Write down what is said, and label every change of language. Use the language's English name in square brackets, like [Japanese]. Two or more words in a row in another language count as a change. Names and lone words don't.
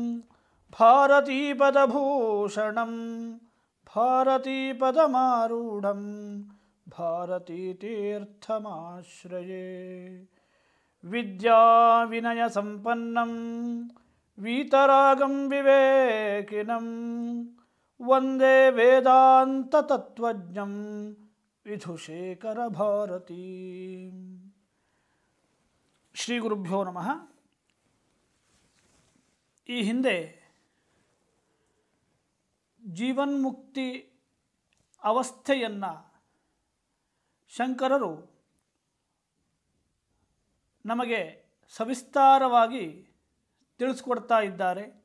[Sanskrit] भारतीपदभूषणं भारतीपदमारूढं भारतीतीर्थमाश्रये विद्याविनयसम्पन्नं वीतरागं विवेकिनं वन्दे वेदान्ततत्त्वज्ञं विधुशेखरभारती. ಶ್ರೀ ಗುರುಭ್ಯೋ ನಮಃ. [Kannada] ಈ ಹಿಂದೆ ಜೀವನ್ಮುಕ್ತಿ ಅವಸ್ಥೆಯನ್ನು ಶಂಕರರು ನಮಗೆ ಸವಿಸ್ತಾರವಾಗಿ ತಿಳಿಸ್ಕೊಡ್ತಾ ಇದ್ದಾರೆ.